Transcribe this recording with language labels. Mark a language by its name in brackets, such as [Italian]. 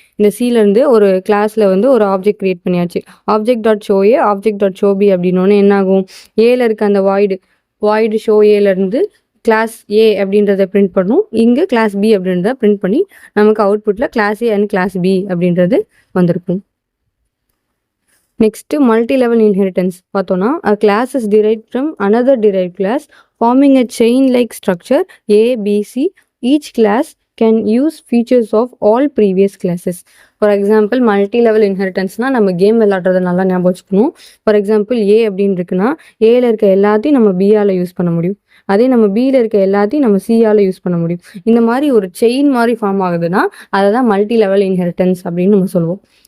[Tamil] இந்த சிலேருந்து ஒரு கிளாஸில் வந்து ஒரு ஆப்ஜெக்ட் கிரியேட் பண்ணியாச்சு. ஆப்ஜெக்ட் டாட் ஷோ ஏ ஆப்ஜெக்ட் டாட் ஷோ பி அப்படின்னோடனே என்ன ஆகும், ஏல இருக்க அந்த வாய்டு ஷோ ஏலேருந்து கிளாஸ் ஏ அப்படின்றத பிரிண்ட் பண்ணும். இங்கே கிளாஸ் பி அப்படின்றத பிரிண்ட் பண்ணி நமக்கு அவுட்புட்டில் class A and class B அப்படின்றது வந்திருக்கும். நெக்ஸ்ட்டு மல்டி லெவல் இன்ஹெரிட்டன்ஸ் பார்த்தோன்னா, [English] a class is derived from another derived class forming a chain like structure A, B, C. Each class can use features of all previous classes. [Tamil] For example multi level இன்ஹெரிட்டன்ஸ்னால் நம்ம game விளாட்றத நல்லா ஞாபகம் வச்சுக்கணும். For example A அப்படின்னு இருக்குன்னா ஏல இருக்க எல்லாத்தையும் நம்ம பியால் யூஸ் பண்ண முடியும். அதே நம்ம பியில் இருக்க எல்லாத்தையும் நம்ம சியால் யூஸ் பண்ண முடியும். இந்த மாதிரி ஒரு செயின் மாதிரி ஃபார்ம் ஆகுதுன்னா அதை தான் மல்டி லெவல் இன்ஹெரிட்டன்ஸ் அப்படின்னு நம்ம சொல்லுவோம்.